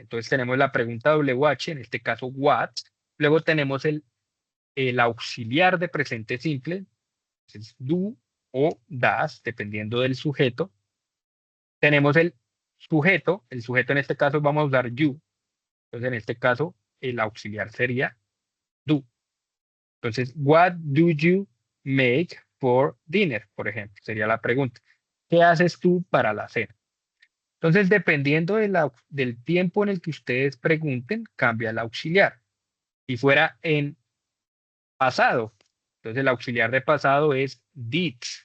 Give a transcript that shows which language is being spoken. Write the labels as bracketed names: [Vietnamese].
[Spanish] Entonces tenemos la pregunta WH, en este caso what. Luego tenemos el auxiliar de presente simple, es do o das, dependiendo del sujeto. Tenemos el sujeto en este caso vamos a usar you. Entonces en este caso el auxiliar sería do. [English] Entonces, what do you make for dinner? [Spanish] Por ejemplo, sería la pregunta. ¿Qué haces tú para la cena? Entonces, dependiendo del tiempo en el que ustedes pregunten, cambia el auxiliar. Si fuera en pasado, entonces el auxiliar de pasado es did.